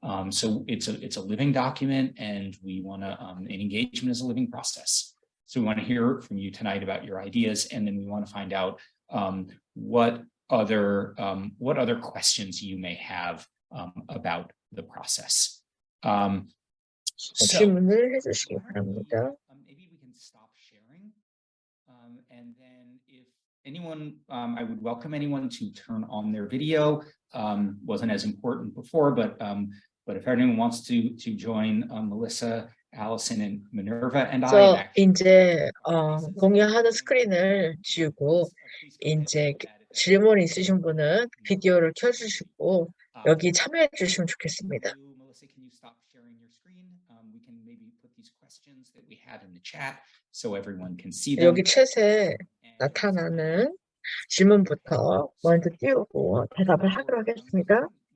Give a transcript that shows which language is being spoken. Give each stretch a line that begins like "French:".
English: So it's a living document, and we want to and engagement is a living process. So we want to hear from you tonight about your ideas, and then we want to find out what other questions you may have about the process.
Korean: 질문을 해주시기 바랍니다.
English: Maybe we can stop sharing. And then if anyone, I would welcome anyone to turn on their video. Wasn't as important before, but if anyone wants to join Melissa, Allison, and Minerva and I.
Korean: 이제 공유하는 스크린을 지우고 이제 질문 있으신 분은 비디오를 켜주시고 여기 참여해 주시면 좋겠습니다.
English: Melissa, can you stop sharing your screen? We can maybe put these questions that we had in the chat so everyone can see them.
Korean: 여기 챗에 나타나는 질문부터 먼저 띄우고 대답을 하도록 하겠습니다.